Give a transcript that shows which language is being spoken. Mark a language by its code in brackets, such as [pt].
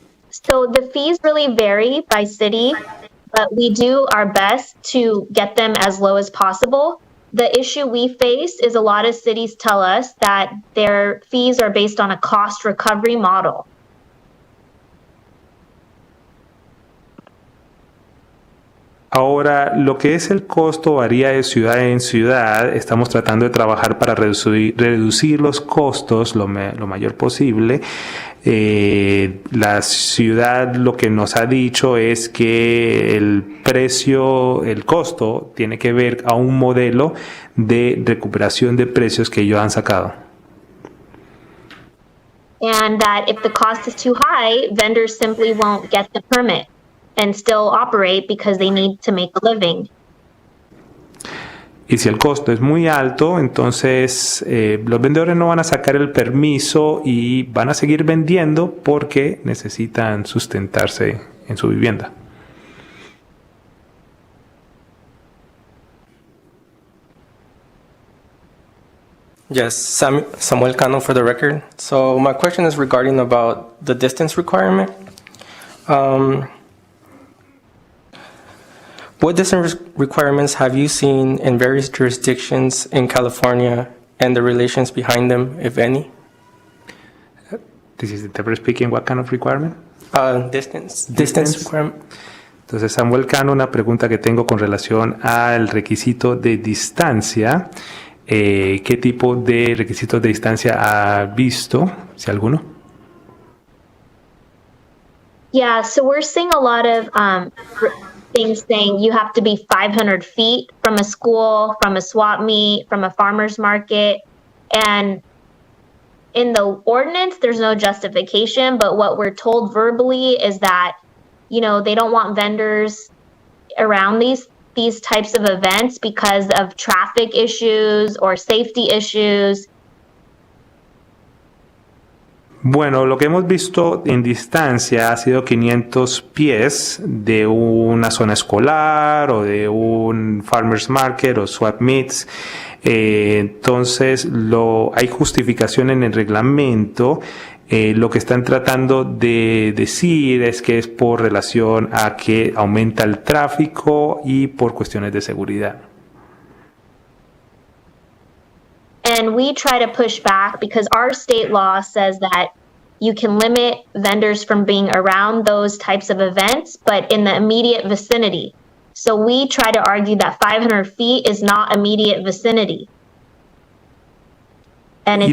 [en] So the fees really vary by city, but we do our best to get them as low as possible. The issue we face is a lot of cities tell us that their fees are based on a cost recovery model. [es] Ahora, lo que es el costo varía de ciudad en ciudad. Estamos tratando de trabajar para reducir los costos lo mayor posible. La ciudad lo que nos ha dicho es que el costo tiene que ver a un modelo de recuperación de precios que ellos han sacado. [en] And that if the cost is too high, vendors simply won't get the permit and still operate because they need to make a living. [es] Y si el costo es muy alto, entonces los vendedores no van a sacar el permiso y van a seguir vendiendo porque necesitan sustentarse en su vivienda. [en] Yes, Samuel Cano for the record. So my question is regarding about the distance requirement. What distance requirements have you seen in various jurisdictions in California and the relations behind them, if any? This is the interpreter speaking. What kind of requirement? Distance requirement. [es] Entonces, Samuel Cano, una pregunta que tengo con relación al requisito de distancia. ¿Qué tipo de requisitos de distancia ha visto, si alguno? [en] Yeah, so we're seeing a lot of things saying you have to be 500 feet from a school, from a swap meet, from a farmer's market. And in the ordinance, there's no justification, but what we're told verbally is that, they don't want vendors around these types of events because of traffic issues or safety issues. [es] Bueno, lo que hemos visto en distancia ha sido 500 pies de una zona escolar o de un farmer's market o swap meets. Entonces, hay justificación en el reglamento. Lo que están tratando de decir es que es por relación a que aumenta el tráfico y por cuestiones de seguridad. [en] And we try to push back because our state law says that you can limit vendors from being around those types of events, but in the immediate vicinity. So we try to argue that 500 feet is not immediate vicinity. And it's